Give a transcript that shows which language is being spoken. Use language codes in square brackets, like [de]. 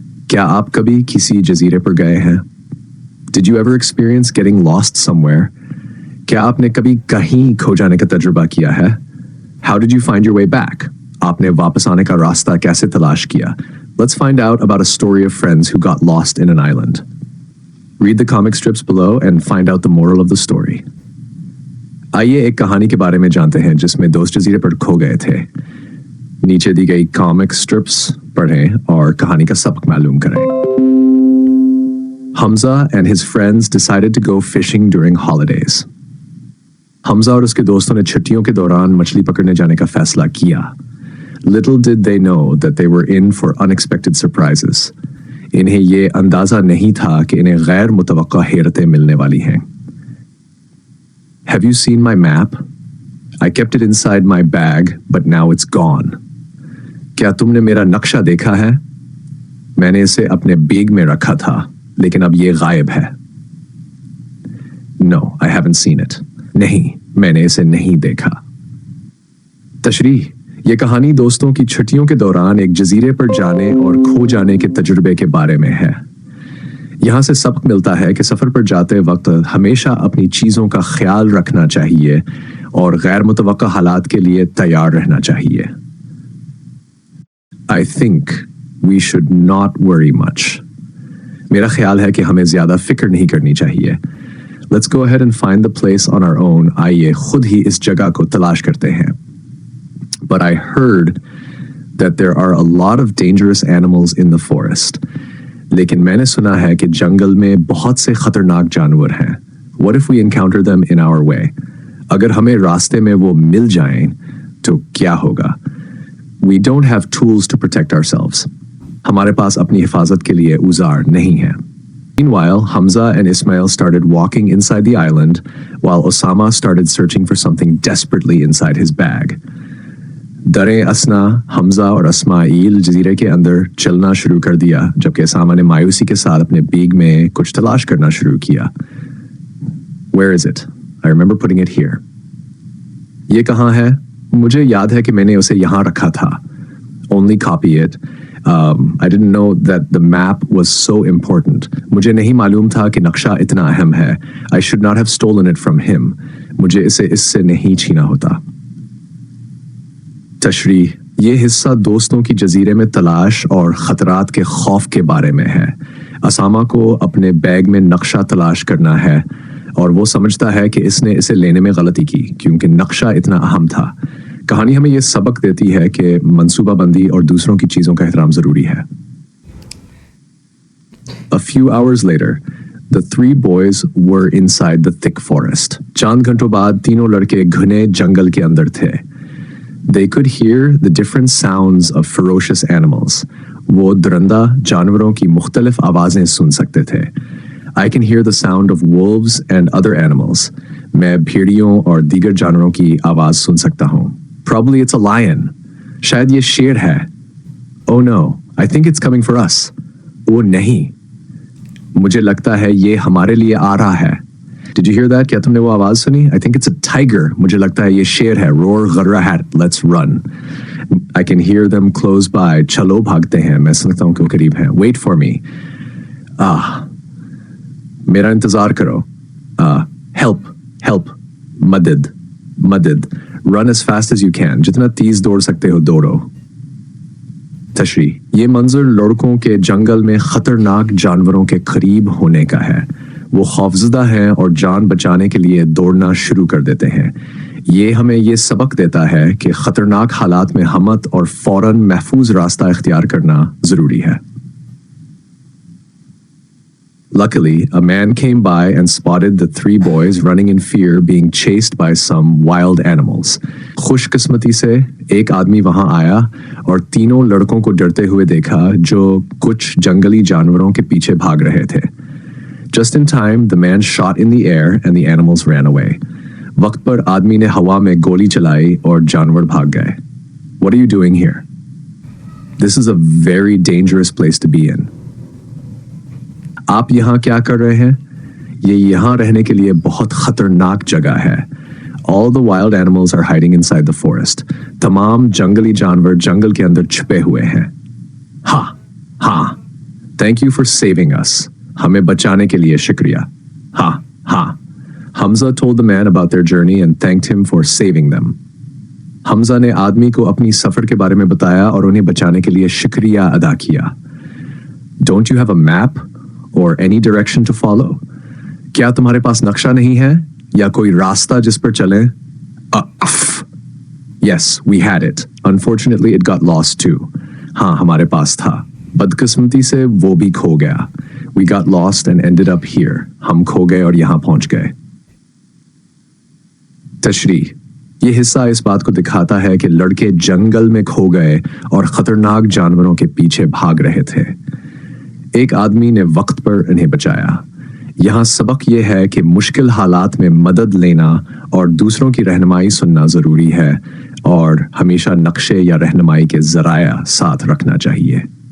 [hi] क्या आप कभी किसी जजीरे पर गए हैं? [en] Did you ever experience getting lost somewhere? [hi] क्या आपने कभी कहीं खो जाने का तजुर्बा किया है? [en] How did you find your way back? [hi] आपने वापस आने का रास्ता कैसे तलाश किया? [en] Let's find out about a story of friends who got lost in an island. Read the comic strips below and find out the moral of the story. [hi] आइए एक कहानी के बारे में जानते हैं जिसमें दोस्त जजीरे पर खो गए थे। नीचे दी गई कॉमिक स्ट्रिप्स पढ़ें और कहानी का सबक मालूम करें। [en] Hamza and his friends decided to go fishing during holidays. [hi] Hamza और उसके दोस्तों ने छुट्टियों के दौरान मछली पकड़ने जाने का फैसला किया। [en] Little did they know that they were in for unexpected surprises. [hi] इन्हें ये अंदाजा नहीं था कि इन्हें गैर मुतवक्का हेरतें मिलने वाली हैं। [en] Have you seen my map? I kept it inside my bag, but now it's gone. [hi] क्या तुमने मेरा नक्शा देखा है? मैंने इसे अपने बैग में रखा था, लेकिन अब ये गायब है। [en] No, I haven't seen it. [hi] नहीं, मैंने इसे नहीं देखा। तशरीह, ये कहानी दोस्तों की छुट्टियों के दौरान एक जजीरे पर जाने और खो जाने के तजुर्बे के बारे में है। यहाँ से सबक मिलता है कि सफर पर जाते वक्त हमेशा अपनी चीजों का ख्याल रखना चाहिए और गैर मुतवक्का हालात के लिए तैयार रहना चाहिए। [en] I think we should not worry much. [hi] मेरा ख्याल है कि हमें ज्यादा फिक्र नहीं करनी चाहिए। [en] Let's go ahead and find the place on our own. [hi] आइए खुद ही इस जगह को तलाश करते हैं। [en] But I heard that there are a lot of dangerous animals in the forest. [hi] लेकिन मैंने सुना है कि जंगल में बहुत से खतरनाक जानवर हैं। [en] What if we encounter them in our way? [hi] अगर हमें रास्ते में वो मिल जाएं, तो क्या होगा? [en] We don't have tools to protect ourselves. [hi] हमारे पास अपनी हिफाजत के लिए औजार नहीं है। [en] Meanwhile, Hamza and Ismail started walking inside the island, while Osama started searching for something desperately inside his bag. [hi] दरे असना, हमजा और इस्माइल जजीरे के अंदर चलना शुरू कर दिया, जबकि ओसामा ने मायूसी के साथ अपने बैग में कुछ तलाश करना शुरू किया। [en] Where is it? I remember putting it here. [hi] ये कहाँ है? मुझे याद है कि मैंने उसे यहाँ रखा था। [en] Only copy it. I didn't know that the map was so important. [hi] मुझे नहीं मालूम था कि नक्शा इतना अहम है। [en] I should not have stolen it from him. [hi] मुझे इसे इससे नहीं छीना होता। तशरीह, ये हिस्सा दोस्तों की जजीरे में तलाश और खतरात के खौफ के बारे में है। असामा को अपने बैग में नक्शा तलाश करना है और वो समझता है कि इसने इसे लेने में गलती की क्योंकि नक्शा इतना अहम था। कहानी हमें यह सबक देती है कि मंसूबाबंदी और दूसरों की चीजों का एहतराम जरूरी है। [en] A few hours later, the three boys were inside the thick forest. [hi] चांद घंटों बाद तीनों लड़के घने जंगल के अंदर थे। [en] They could hear the different sounds of ferocious animals. [hi] वो दरंदा जानवरों की मुख्तलिफ आवाजें सुन सकते थे। [en] I can hear the sound of wolves and other animals. [hi] मैं भेड़ियों और दीगर जानवरों की आवाज सुन सकता हूँ। [en] Probably it's a lion. [hi] शायद ये शेर है। [en] Oh no, I think it's coming for us. [hi] ओ नहीं, मुझे लगता है ये हमारे लिए आ रहा है। [en] Did you hear that? [hi] क्या तुमने वो आवाज सुनी? [en] I think it's a tiger. [hi] मुझे लगता है ये शेर है। [en] Roar [hi] gharrahat. [en] Let's run. I can hear them close by. [hi] चलो भागते हैं। मैं समझता हूँ कि वो करीब हैं। [en] Wait for me. [hi] मेरा इंतजार करो। [en] Help. [hi] मदद. [en] Run as fast as you can. [hi] जितना तेज दौड़ सकते हो दौड़ो। तशरीह, ये मंजर लड़कों के जंगल में खतरनाक जानवरों के करीब होने का है। वो खौफजदा हैं और जान बचाने के लिए दौड़ना शुरू कर देते हैं। ये हमें ये सबक देता है कि खतरनाक हालात में हिम्मत और फौरन महफूज रास्ता इख्तियार करना जरूरी है। [en] Luckily, a man came by and spotted the three boys running in fear, being chased by some wild animals. [hi] खुशकिस्मती से एक आदमी वहां आया और तीनों लड़कों को डरते हुए देखा जो कुछ जंगली जानवरों के पीछे भाग रहे थे। [en] Just in time, the man shot in the air and the animals ran away. [hi] वक्त पर आदमी ने हवा में गोली चलाई और जानवर भाग गए। [en] What are you doing here? This is a very dangerous place to be in. [hi] आप यहाँ क्या कर रहे हैं? ये यहाँ रहने के लिए बहुत खतरनाक जगह है। [en] All the wild animals are hiding inside the forest. [hi] तमाम जंगली जानवर जंगल के अंदर छुपे हुए हैं। हाँ, [en] thank you for saving us. [hi] हमें बचाने के लिए शुक्रिया. हाँ. [en] Hamza told the man about their journey and thanked him for saving them. [hi] Hamza ने आदमी को अपनी सफर के बारे में बताया और उन्हें बचाने के लिए शुक्रिया अदा किया. [en] Don't you have a map or any direction to follow? [hi] क्या तुम्हारे पास नक्शा नहीं है या कोई रास्ता जिस पर चलें? [en] Yes, we had it. Unfortunately, it got lost too. [hi] हाँ, हमारे पास था. बदकिस्मती से वो भी खो गया. [en] We got lost and ended up here. [hi] हम खो गए और यहाँ पहुंच गए. तशरीह. ये हिस्सा इस बात को दिखाता है कि लड़के जंगल में खो गए और खतरनाक जानवरों के पीछे भाग रहे थे. एक आदमी ने वक्त पर इन्हें बचाया. यहाँ सबक यह है कि मुश्किल हालात में मदद लेना और दूसरों की रहनुमाई सुनना जरूरी है और हमेशा नक्शे या रहनुमाई के जराया साथ रखना चाहिए.